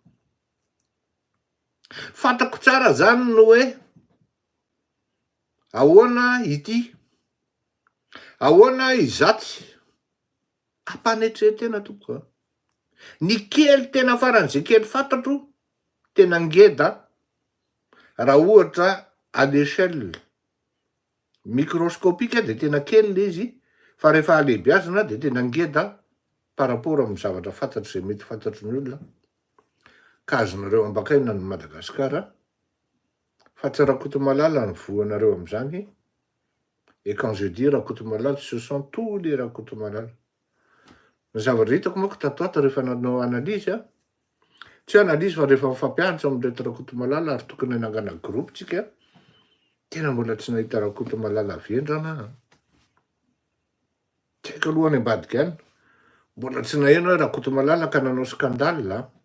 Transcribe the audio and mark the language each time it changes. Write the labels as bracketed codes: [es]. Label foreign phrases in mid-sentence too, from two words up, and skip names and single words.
[mg] Fantako tsara zany no hoe ahoana ity, ahoana izatsy ampanetretena tokoa. Ny kely tena faran'izay kely fantatro tena ngeda raha ohatra [fr] à l'échelle microscopique [mg] de tena kely le izy, fa rehefa alehibiazina de tena ngeda [fr] par rapport [mg] amin'ny zavatra fantatro zay mety fantatry ny olona. Ka azonareo ambakaina ny Madagasikara, fa tsy Rakotomalala ny voanareo amin'izany. [fr] Et quand je dis Rakotomalala, ce sont tous les Rakotomalala. [mg] Ny zavatra hitako moa tatoato rehefa nanao analyse, tsy analyse fa rehefa mifampianatra amin'irety Rakotomalala ary tokony hanangana groupe tsika, tena mbola tsy nahita Rakotomalala vendrana. Tsy haiko aloha any ambadika any, mbola tsy naheno hoe Rakotomalala ka nanao scandale.